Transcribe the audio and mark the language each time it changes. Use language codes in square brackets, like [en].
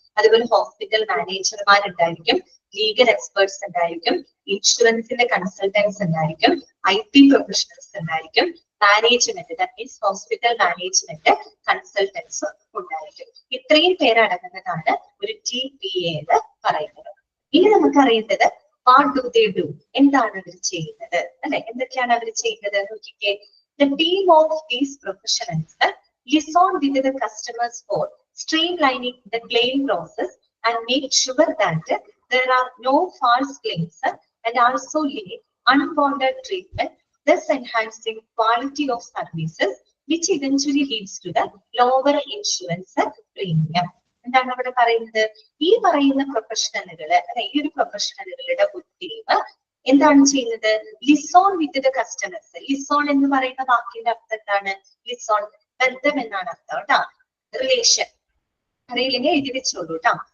[ml] അതുപോലെ hospital മാനേജർമാരുണ്ടായിരിക്കും, legal experts ഉണ്ടായിരിക്കും, ഇൻഷുറൻസിന്റെ consultants ഉണ്ടായിരിക്കും, IT പ്രൊഫഷണൽസ് ഉണ്ടായിരിക്കും, management [en] that means [ml] hospital management consultants ഉണ്ടായിരിക്കും. ഇത്രയും പേരടങ്ങുന്നതാണ് ഒരു TPA എന്ന് പറയുന്നത്. ഇനി നമുക്കറിയേണ്ടത് [en] what do they do, [ml] എന്താണ് അവർ ചെയ്യുന്നത് അല്ലെ. എന്തൊക്കെയാണ് അവർ ചെയ്യുന്നത് നോക്കിക്കേ. [en] The team of these professionals liaison with the customers for streamlining the claim process and make sure that there are no false claims and also limit unwanted treatment, thus enhancing quality of services, which eventually leads to the lower insurance premium. [ml] എന്താണ് അവിടെ പറയുന്നത്? ഈ പറയുന്ന പ്രൊഫഷണലുകള് അല്ലെ, ഈ ഒരു പ്രൊഫഷണലുകളുടെ ഒരു team എന്താണ് ചെയ്യുന്നത്? [en] Liaison with the customers. [ml] ലിസോൺ എന്ന് പറയുന്ന വാക്കിന്റെ അർത്ഥം എന്താണ്? ലിസോൺ ബന്ധം എന്നാണ് അർത്ഥം കേട്ടോ. റിലേഷൻ അറിയില്ലെങ്കിൽ എഴുതി വെച്ചോളൂ കേട്ടോ.